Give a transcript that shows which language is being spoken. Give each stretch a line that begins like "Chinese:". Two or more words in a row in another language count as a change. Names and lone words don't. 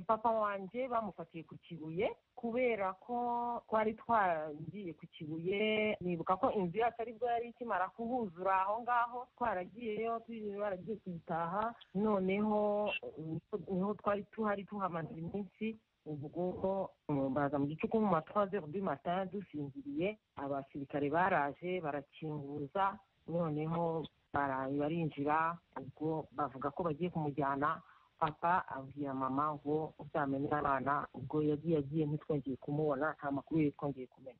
Kinyarwanda: Papa wanje bamufatiye ku Kibuye kubera ko twari twagiye ku Kibuye. Nibuka ko inzu yacu aribwo yari ikimara kuhuzura aho ngaho, twaragiyeyo baragiye kuyitaha, noneho niho twari tuhamaze iminsi. ubwo baza mu gicuku mu ma 3h
French: du matin
Kinyarwanda: dusinziriye, abasirikare baraje barakinguza, noneho barinjira, ubwo bavuga ko bagiye kumujyana. Papa abwira mama ngo uzamenye abana, ubwo yagiye ntitwongeye kumubona, nta makuru ye twongeye kumenya.